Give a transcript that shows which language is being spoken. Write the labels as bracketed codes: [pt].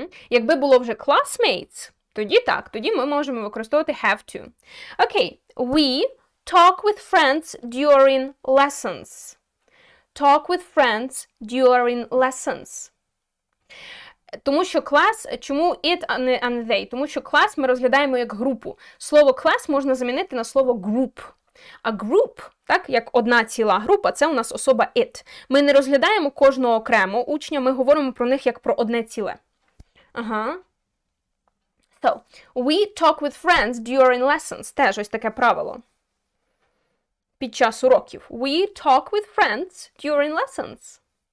[uk] Якби було вже classmates, тоді так, тоді ми можемо використовувати have to. [en] Okay, we talk with friends during lessons. Talk with friends during lessons. [uk] Тому що клас, чому it, а не they? Тому що клас ми розглядаємо як групу. Слово клас можна замінити на слово group. А group, так, як одна ціла група, це у нас особа it. Ми не розглядаємо кожного окремо учня, ми говоримо про них як про одне ціле. [en] So, we talk with friends during lessons. [uk] Теж ось таке правило. Під час уроків. [en] We talk with friends during lessons.